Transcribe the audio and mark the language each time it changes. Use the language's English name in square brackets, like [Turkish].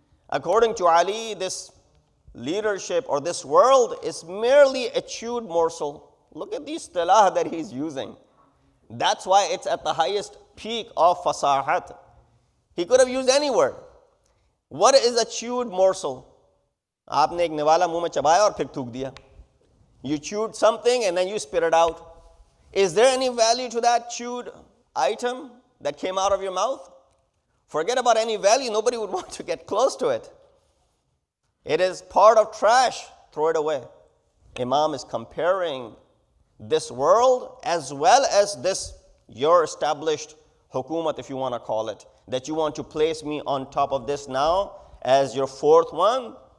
[English] According to Ali, this leadership or this world is merely a chewed morsel. Look at the istilah that he's using. That's why it's at the highest peak of fasahat. He could have used any word. What is a chewed morsel? [Hindi] आपने एक निवाला मुंह में चबाया और फिर थूक दिया. [English] You chewed something and then you spit it out. Is there any value to that chewed item that came out of your mouth? Forget about any value. Nobody would want to get close to it. It is part of trash. Throw it away. Imam is comparing this world as well as this, your established hukumat, if you want to call it, that you want to place me on top of this now as your fourth one.